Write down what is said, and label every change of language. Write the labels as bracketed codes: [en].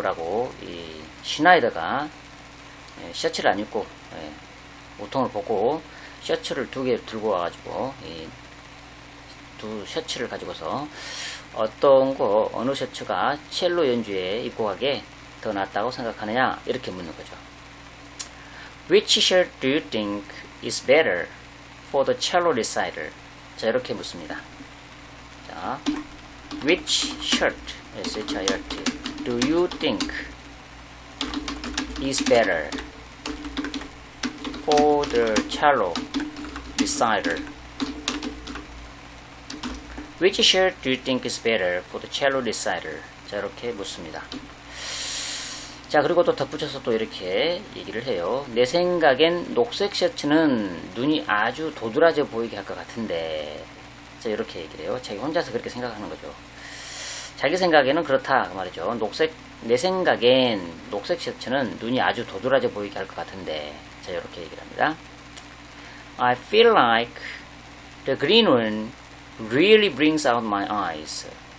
[ko] 라고 이 슈나이더가 셔츠를 안 입고 옷통을 벗고 셔츠를 2개 들고 와가지고 이 두 셔츠를 가지고서 어느 셔츠가 첼로 연주에 입고 가게 더 낫다고 생각하느냐 이렇게 묻는 거죠. [en] Which shirt do you think is better for the cello recital? [ko] 자, 이렇게 묻습니다. [en] 자, which shirt S-H-I-R-T do you think is better for the cello recital? Which shirt do you think is better for the cello recital? [ko] 자, 이렇게 묻습니다. 자, 그리고 또 덧붙여서 또 이렇게 얘기를 해요. 내 생각엔 녹색 셔츠는 눈이 아주 도드라져 보이게 할 것 같은데. 자, 이렇게 얘기를 해요. 자기 혼자서 그렇게 생각하는 거죠. 자기 생각에는 그렇다 그 말이죠. 내 생각엔 녹색 셔츠는 눈이 아주 도드라져 보이게 할 것 같은데. 자, 이렇게 얘기를 합니다. [en] I feel like the green one really brings out my eyes.